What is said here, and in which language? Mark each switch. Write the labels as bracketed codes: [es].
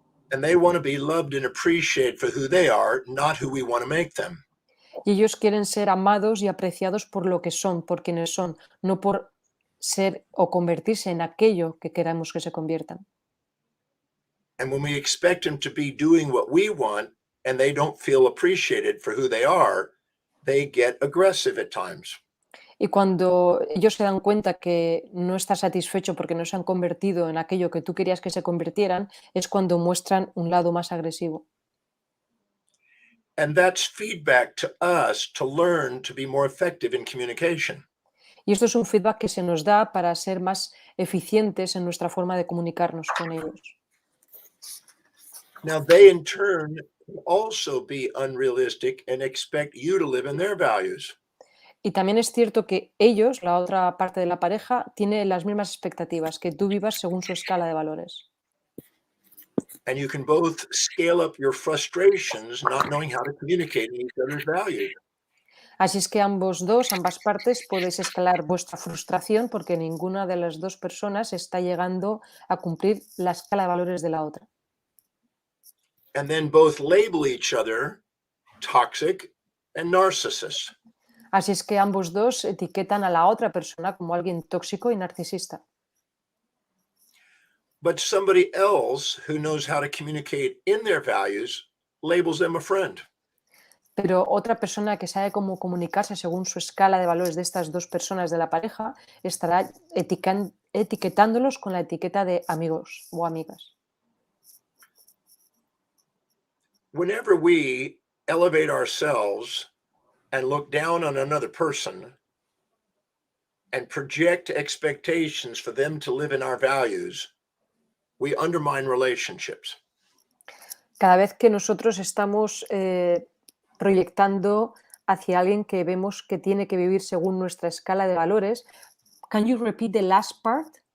[en] And they want to be loved and appreciated for who they are, not who we want to make them. [es] Y ellos quieren ser amados y apreciados por lo que son, por quienes son, no por ser o convertirse en aquello que queramos que se conviertan. [en] And when we expect them to be doing what we want and they don't feel appreciated for who they are, they get aggressive at times. [es] Y cuando ellos se dan cuenta que no estás satisfecho porque no se han convertido en aquello que tú querías que se convirtieran, es cuando muestran un lado más agresivo. [en] And that's feedback to us to learn to be more effective in communication. [es] Y esto es un feedback que se nos da para ser más eficientes en nuestra forma de comunicarnos con ellos. [en] Now, they in turn can also be unrealistic and expect you to live in their values. [es] Y también es cierto que ellos, la otra parte de la pareja, tiene las mismas expectativas, que tú vivas según su escala de valores. [en] And you can both scale up your frustrations not knowing how to communicate in each other's values. [es] Así es que ambas partes podéis escalar vuestra frustración porque ninguna de las dos personas está llegando a cumplir la escala de valores de la otra. [en] And then both label each other toxic and narcissist. [es] Así es que ambos dos etiquetan a la otra persona como alguien tóxico y narcisista. [en] But somebody else who knows how to communicate in their values labels them a friend. [es] Pero otra persona que sabe cómo comunicarse según su escala de valores de estas dos personas de la pareja estará etiquetándolos con la etiqueta de amigos o amigas. [en] Whenever we elevate ourselves and look down on another person and project expectations for them to live in our values, we undermine relationships. [es] Cada vez que nosotros estamos proyectando hacia alguien que vemos que tiene que vivir según nuestra escala de valores, [en] can you repeat the last part?